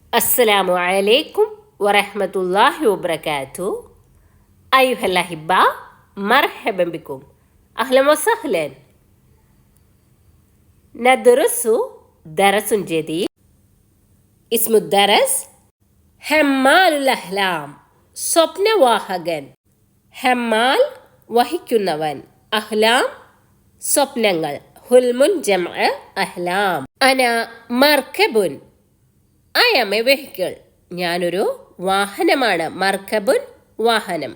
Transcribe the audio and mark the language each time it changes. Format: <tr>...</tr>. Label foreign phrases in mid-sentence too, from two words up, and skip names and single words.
<ar>السلام عليكم ورحمة الله وبركاته. أيها الأحبة، مرحبا بكم، أهلا وسهلا. ندرس درس جديد. اسم الدرس حمال الأحلام.</ar> <ml>സ്വപ്നവാഹകൻ. ഹമ്മാൽ വഹിക്കുന്നവൻ, അഹ്ലാം സ്വപ്നങ്ങൾ.</ml> <ar>حلم جمع أحلام. أنا مركب,</ar> <en>I am a vehicle,</en> <ml>ഞാനൊരു വാഹനമാണ്. മർക്കബുൻ വാഹനം.</ml>